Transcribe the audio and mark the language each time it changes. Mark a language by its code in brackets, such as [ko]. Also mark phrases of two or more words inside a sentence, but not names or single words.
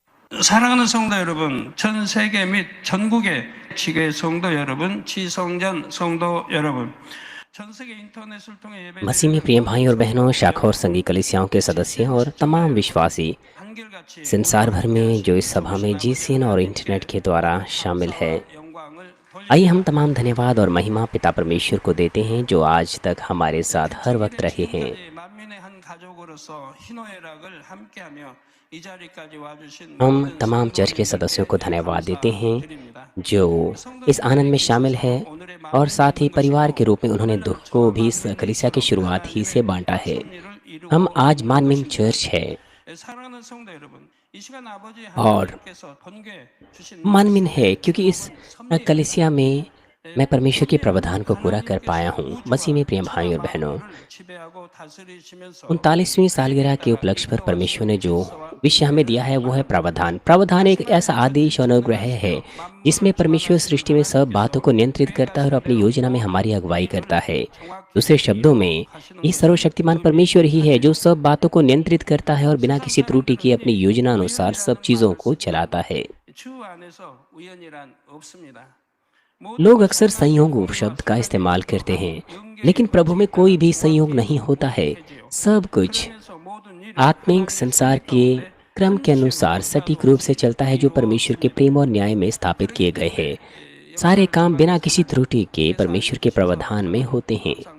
[ko] 사랑하는 성도 여러분, 전 세계 및 전국의 지교회 성도 여러분, 지성전 성도 여러분, 전 세계 인터넷을 통해 [hi] मसीह में [ko] 예배드리는 [hi] प्रिय भाई और [ko] 모든 [hi] बहनों, [ko] 성도 [hi] शाखा और [ko] 여러분, [hi] संघी कलीसियाओं के सदस्य और तमाम विश्वासी [ko] 한결같이 오늘 [hi] संसार भर [ko] 함께 [hi] में जो [ko] 하신 [hi] इस सभा में [ko] 성부신 GCN 아버지 [hi] और इंटरनेट [ko] 하나님께 [hi] के द्वारा [ko] 모든 [hi] शामिल है, [ko] 감사와 영광을 [hi] आइए हम [ko] 돌립니다. [hi] तमाम धन्यवाद और महिमा पिता परमेश्वर को देते हैं जो आज तक हमारे साथ हर वक्त [ko] 개척일에 [hi] रहे हैं। [ko] 지금까지 만민의 한 가족으로서 희노애락을 함께하며 이 자리까지 와주신 [hi] हम [ko] 모든 [hi] तमाम चर्च के सदस्यों को [ko] 성도님들께 [hi] धन्यवाद देते हैं [ko] 감사드립니다. [hi] जो इस आनंद में [ko] 성도님들에게 [hi] शामिल है [ko] 있어서 오늘의 [hi] और [ko] 만민이 [hi] साथ ही [ko] 있는 [hi] परिवार के [ko] 것이고 [hi] रूप में उन्होंने दुख [ko] 오늘날 [hi] को [ko] 저와 [hi] भी इस [ko] 만민이 [hi] कलीसिया की [ko] 있도록 [hi] शुरुआत ही से [ko] 하나님의 [hi] बांटा है। [ko] 섭리를 [hi] हम [ko] 이루고 [hi] आज [ko] 있는 मानमिंग 것입니다. [hi] चर्च है [ko] 사랑하는 성도 여러분, 이 시간 아버지 [hi] और [ko] 하나님께서 번개 주신 [hi] मानमिन है [ko] 말씀의 [hi] क्योंकि इस [ko] 제목은 섭리입니다. [hi] कलीसिया में मैं परमेश्वर के [ko] 번개는 [hi] प्रावधान को पूरा कर पाया [ko] 하나님께서 [hi] हूँ। मसीह में [ko] 우주와 [hi] प्रिय भाई [ko] 천하 [hi] और बहनों, [ko] 만물을 지배하고 다스리시면서 39वीं 그에 [hi] सालगिरह के [ko] 따라 [hi] उपलक्ष्य पर परमेश्वर ने [ko] 인도하시는 [hi] जो [ko] 질서와 [hi] विषय हमें दिया है वो है प्रावधान। प्रावधान एक ऐसा आदेश और अनुग्रह है जिसमें परमेश्वर सृष्टि में सब बातों को नियंत्रित करता है और अपनी योजना में हमारी अगुवाई करता है। दूसरे शब्दों में, ये सर्वशक्तिमान परमेश्वर ही है जो सब बातों को नियंत्रित करता है और बिना किसी त्रुटि के अपनी योजना अनुसार सब चीज़ों को चलाता है। [ko] 주 안에서 우연이란 없습니다. [hi] लोग अक्सर संयोग शब्द का इस्तेमाल करते हैं, लेकिन प्रभु में कोई भी संयोग नहीं होता है। सब कुछ आत्मिक संसार के क्रम के अनुसार सटीक रूप से चलता है जो परमेश्वर के प्रेम और न्याय में स्थापित किए गए हैं। सारे काम बिना किसी त्रुटि के परमेश्वर के प्रावधान में होते हैं।